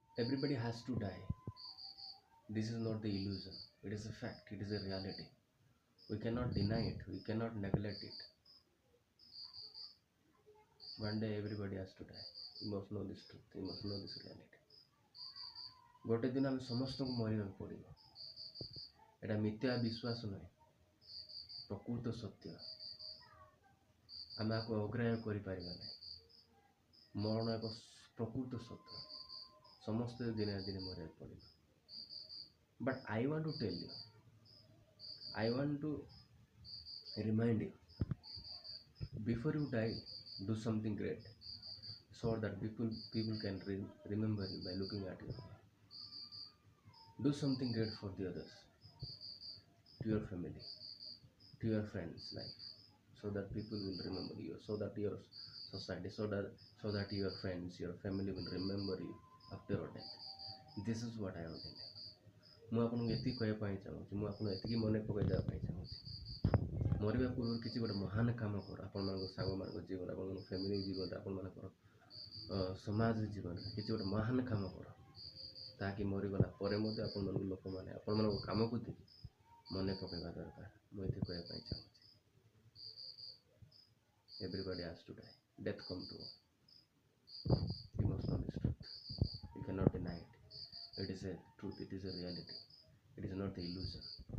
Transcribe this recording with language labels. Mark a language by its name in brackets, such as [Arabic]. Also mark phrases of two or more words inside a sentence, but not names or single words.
[English] Everybody has to die. This is not the illusion. It is a fact. It is a reality. We cannot deny it. We cannot neglect it. One day everybody has to die. You must know this truth. You must know this reality. [Odia] ଗୋଟେ ଦିନ ଆମେ ସମସ୍ତଙ୍କୁ ମରିବାକୁ ପଡ଼ିବ। ଏଇଟା ମିଥ୍ୟା ବିଶ୍ୱାସ ନୁହେଁ, ପ୍ରକୃତ ସତ୍ୟ। ଆମେ ଆକୁ ଅଗ୍ରାହ୍ୟ କରିପାରିବା ନାହିଁ। ମରଣ ଏକ ପ୍ରକୃତ ସତ୍ୟ। ସମସ୍ତେ ଦିନେ ନା ଦିନେ ମରିବାକୁ ପଡ଼ିବ। [English] But I want to tell you, I want to remind you, before you die, do something great so that people can remember you by looking at you. Do something great for the others, to your family, to your friends' life, so that people will remember you, so that your society, so that your friends, your family will remember you after your death. This is what I want to tell you. [Odia] ମୁଁ ଆପଣଙ୍କୁ ଏତିକି କହିବା ପାଇଁ ଚାହୁଁଛି, ମୁଁ ଆପଣଙ୍କୁ ଏତିକି ମନେ ପକାଇ ଦେବା ପାଇଁ ଚାହୁଁଛି, ମରିବା ପୂର୍ବରୁ କିଛି ଗୋଟେ ମହାନ କାମ କର। ଆପଣମାନଙ୍କ ସାଙ୍ଗମାନଙ୍କ ଜୀବନ, ଆପଣଙ୍କ ଫ୍ୟାମିଲି ଜୀବନରେ, ଆପଣମାନଙ୍କର ସମାଜ ଜୀବନରେ କିଛି ଗୋଟେ ମହାନ କାମ କର, ତାହାକି ମରିଗଲା ପରେ ମଧ୍ୟ ଆପଣମାନଙ୍କୁ ଲୋକମାନେ ଆପଣମାନଙ୍କ କାମକୁ ଦେଖି ମନେ ପକାଇବା ଦରକାର। ମୁଁ ଏତିକି କହିବା ପାଇଁ ଚାହୁଁଛି। [English] Everybody has to die. Death come to all. You must know this truth. You cannot deny it. It is a truth. It is a reality. It is not the illusion.